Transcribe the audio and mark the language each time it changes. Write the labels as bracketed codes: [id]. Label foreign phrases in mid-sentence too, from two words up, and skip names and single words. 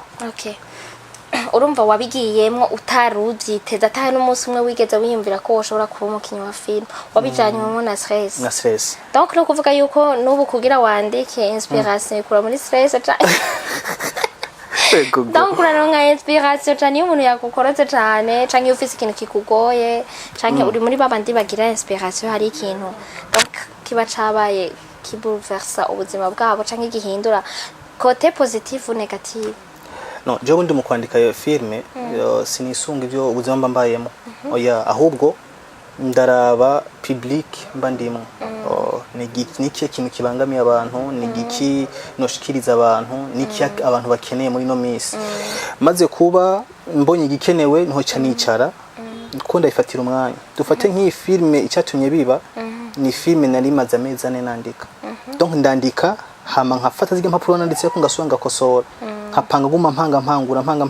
[rn] Okay, urumva wabigiyemwo utaruvyiteza atahe n'umunsi umwe wigeze wiyumvira ko woshobora kuba umukinyi wa film wabijanyemo na stress donc no kuvuga yuko nubu kugira wandike inspiration ikura muri stress donc uraronka inspiration cyane iyo umuntu yakukoroze cyane canke ufise ikintu kikugoye canke uri muri babandi bagira inspiration hari ikintu donc kiba cabaye kibulversa ubuzima bwabo canke gihindura [fr] côté positif ou négatif? [rn] No, je bundi mu kwandika iyo filme sinisunga ivyo ubuzima mbambayemo oya ahubwo ndaraba public mbandimo niki kintu kibangamiye abantu nigiki noshikiriza abantu niki abantu bakeneye muri no miss maze kuba mbonye igikenewe ntoca nicara ko ndayifatira umwanya dufate nk'iyi filme icyatumye biba ni filme nari maze amezi ane nandika donc ndandika hama nkafata zige mpapuro nanditse ko ngasubira ngakosora nkapanga guma mpangura